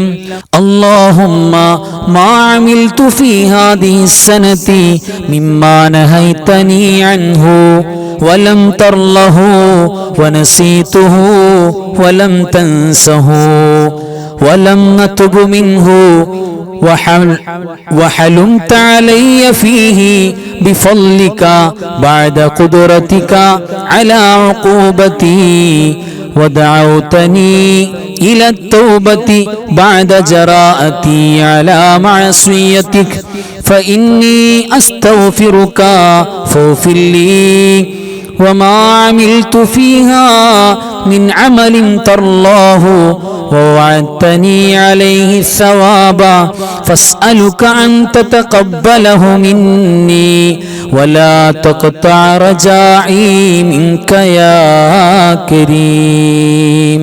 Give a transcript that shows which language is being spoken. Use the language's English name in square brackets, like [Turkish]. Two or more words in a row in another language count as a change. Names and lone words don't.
[Arabic] اللهم ما عملت في هذه السنة مما نهيتني عنه ولم ترضه ونسيته ولم تنسه ولم نتب منه وحلمت علي فيه بفضلك بعد قدرتك على عقوبتي ودعوتني إلى التوبة بعد جراءتي على معصيتك فإني أستغفرك فاغفر لي وما عملت فيها من عمل ترضاه ووعدتني عليه الثواب فاسألك أن تتقبله مني ولا تقطع رجائي منك يا كريم.